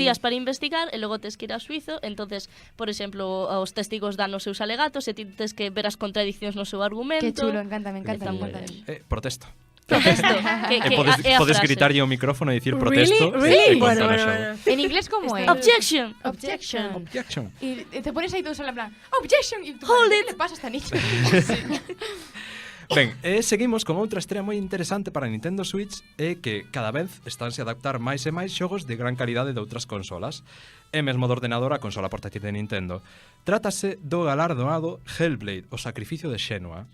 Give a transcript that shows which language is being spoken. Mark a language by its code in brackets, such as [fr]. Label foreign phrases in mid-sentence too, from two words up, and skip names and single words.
[gl] días para investigar e logo tes que ir ao xuizo. Entonces, por exemplo, os testigos dan os seus alegatos e ti tes que ver as contradicións no seu argumento. Qué chulo, encántame, encántame. Está moi encántame. Protesto. Protesto. Podes gritarlle ao micrófono e dicir protesto. [en] Really? [gl] e Bueno, contar o bueno, xogo. bueno. En inglés como é? [en] Objection. Objection. Objection. [es] Y te pones ahí todos en plan, objection. Y tú, [en] Hold [es] ¿qué [en] it. [es] le pasa a esta niña? [gl] Ben, seguimos con outra estrela moi interesante para Nintendo Switch e que cada vez estánse a adaptar máis e máis xogos de gran calidade de outras consolas e mesmo do ordenador a consola portátil de Nintendo. Trátase do galardoado Hellblade, o sacrificio de Xenua.